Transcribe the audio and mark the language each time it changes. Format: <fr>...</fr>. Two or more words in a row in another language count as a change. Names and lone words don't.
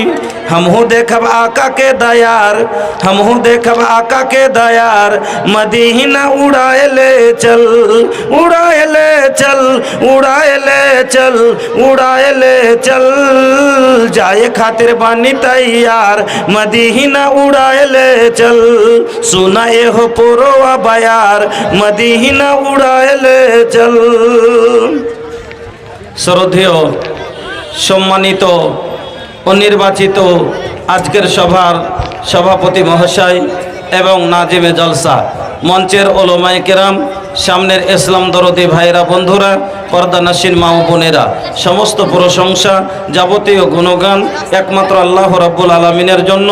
<bho>हमहू देखब आका के दयार, हमहू देखब आका के दयार, मदीना उड़ाए ले चल, उड़ाए ले चल, उड़ाए ले चल, उड़ाए ले चल। जाए खातिर बनी तैयार, मदीना उड़ाए ले चल। सुना ए हो पोरोवा बयार, मदीना उड़ाए ले चल।</bho> <bn>শ্রদ্ধেয় সম্মানিত ও নির্বাচিত আজকের সভার সভাপতি মহাশয় এবং নাজিমে জলসা, মঞ্চের ওলামায়ে কেরাম, সামনের ইসলাম দরদি ভাইরা বন্ধুরা, পর্দানাসীন মা ও বোনেরা, সমস্ত প্রশংসা যাবতীয় গুণগান একমাত্র</bn> <ar>الله رب العالمين</ar> <bn>জন্য।</bn>